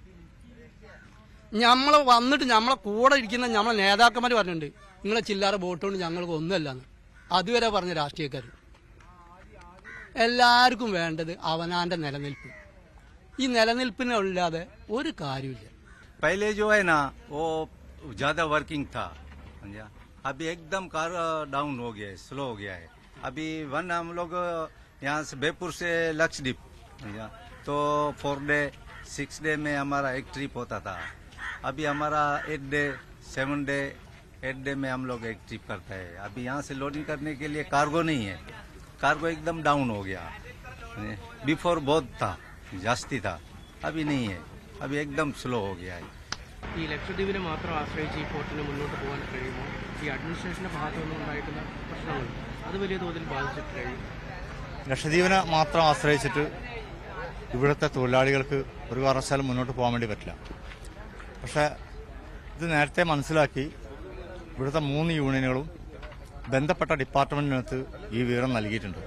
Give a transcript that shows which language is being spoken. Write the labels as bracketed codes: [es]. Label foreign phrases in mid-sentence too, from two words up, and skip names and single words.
[ml] നമ്മളെ വന്നിട്ട് നമ്മളെ കൂടെ ഇരിക്കുന്ന നമ്മളെ നേതാക്കന്മാർ പറഞ്ഞിട്ടുണ്ട് നിങ്ങളെ ചില്ലറ വോട്ട് കൊണ്ട് ഞങ്ങൾക്ക് ഒന്നുമല്ലാന്ന്. അതുവരെ പറഞ്ഞ രാഷ്ട്രീയക്കാർ. എല്ലാവർക്കും വേണ്ടത് അവനാന്റെ നിലനിൽപ്പ്. ഈ നിലനിൽപ്പിനല്ലാതെ ഒരു കാര്യമില്ല. [hi] पहले जो है ना वो ज्यादा वर्किंग था, समझा. अभी एकदम [en] car down [hi] हो गया है, स्लो हो गया है. अभी हम लोग यहाँ से बेपुर से लक्षद्वीप, समझा, तो 4 डे 6 डे में हमारा एक ट्रिप होता था. अभी हमारा 8 डे 7 डे 8 डे में हम लोग एक ट्रिप करता है. अभी यहाँ से लोडिंग करने के लिए कार्गो नहीं है. कार्गो एकदम डाउन हो गया. बिफोर बहुत था, जास्ती था, अभी नहीं है. अभी एकदम स्लो हो गया है. [ml] ഈ ലക്ഷദ്വീപിനെ മാത്രം ആശ്രയിച്ച് ഈ പോർട്ടിന് മുന്നോട്ട് പോകാൻ കഴിയുമ്പോൾ ഈ അഡ്മിനിസ്ട്രേഷന്റെ ഭാഗത്തു നിന്നും ഉണ്ടായിട്ടുള്ള പ്രശ്നങ്ങൾ അത് വലിയ തോതിൽ ബാധിച്ചിട്ട് കഴിയും. ലക്ഷദ്വീപിനെ മാത്രം ആശ്രയിച്ചിട്ട് ഇവിടുത്തെ തൊഴിലാളികൾക്ക് ഒരു കാരണവശാലും മുന്നോട്ട് പോകാൻ വേണ്ടി പറ്റില്ല. പക്ഷേ ഇത് നേരത്തെ മനസ്സിലാക്കി ഇവിടുത്തെ 3 യൂണിയനുകളും ബന്ധപ്പെട്ട ഡിപ്പാർട്ട്മെന്റിനകത്ത് ഈ വിവരം നൽകിയിട്ടുണ്ട്.